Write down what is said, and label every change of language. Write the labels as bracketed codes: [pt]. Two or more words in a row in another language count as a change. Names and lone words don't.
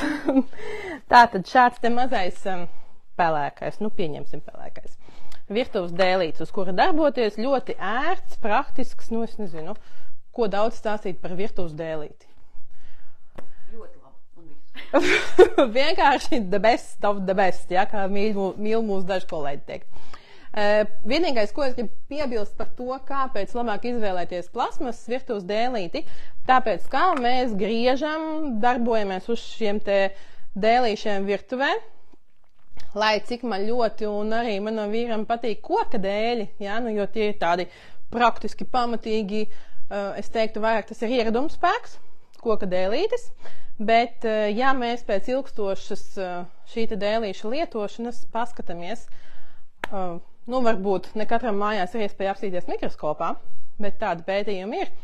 [lv] Tātad šāds te mazais pelēkais, nu pieņemsim pelēkais. Virtuves dēlīts, uz kura darboties, ļoti ērts, praktisks, nu es nezinu, ko daudz stāstīt par virtuves dēlīti. Ļoti labi, un viss. Vienkārši [en] the best of the best, [lv] ja, kā mīl mūsu daži kolēģi teikt. Vienīgais, ko es gribu piebilst par to, kāpēc labāk izvēlēties plasmasas virtuves dēlīti, tāpēc, kā mēs griežam, darbojamies uz šiem te dēlīšiem virtuvē, lai cik man ļoti un arī manam vīram patīk koka dēļi, ja, nu, jo tie ir tādi praktiski pamatīgi, es teiktu vairāk tas ir ieradumspēks, koka dēlītis, bet, ja mēs pēc ilgstošas šī te dēlīša lietošanas paskatāmies, nu, varbūt ne katram mājās ir iespēja apstīties mikroskopā, bet tāda pētījuma ir.